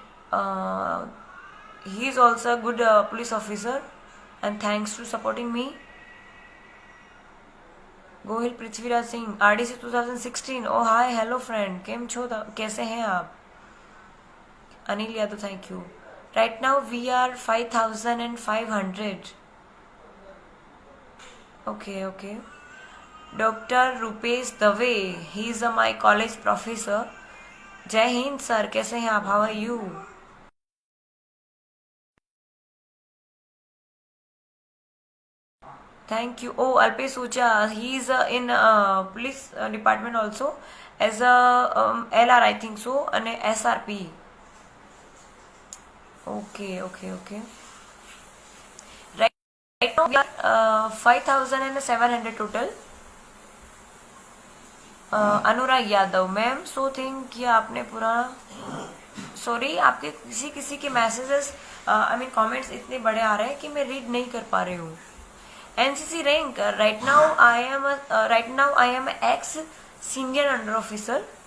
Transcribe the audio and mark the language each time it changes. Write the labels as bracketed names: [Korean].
[English] He is also a good police officer, and thanks to supporting me. [Hindi] Gohil Prithviraj Singh, RDC 2016. [English] oh hi, hello friend, [Gujarati] केम छो, [Hindi] कैसे हैं आप? [English] Anil Yadav, thank you. Right now we are 5500. Okay. Doctor Rupesh Dave, he is my college professor. [Hindi] जय Hind sir, कैसे हैं आप? [English] How are you? Thank you. Oh, Alpesh Ucha, he is in police department also as a LR, I think so, and SRP. Okay. Right now we are 5700 total. [Hindi] Anurag Yadav, ma'am, so think कि आपने पूरा, sorry, आपके किसी के messages, [English] I mean [Hindi] comments इतने बड़े आ रहे हैं कि मैं रीड नहीं कर पा रही हूँ. [English] NCC rank, right now I am ex senior under officer.